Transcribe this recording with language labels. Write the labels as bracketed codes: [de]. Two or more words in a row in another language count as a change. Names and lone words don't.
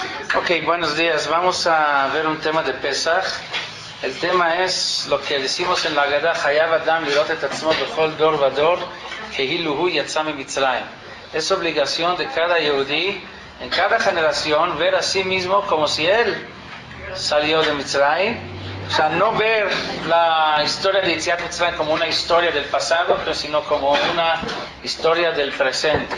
[es] Ok, buenos días. Vamos a ver un tema de Pesach. El tema es lo que decimos en la Haggadah, [he] חייב אדם לראות את עצמו בכל דור ודור, כאילו הוא יצא ממצרים. [es] Es obligación de cada Yehudí, en cada generación, ver a sí mismo como si él salió de Mitzrayim. O sea, no ver la historia de [he] יציאת מצרים [es] como una historia del pasado, sino como una historia del presente.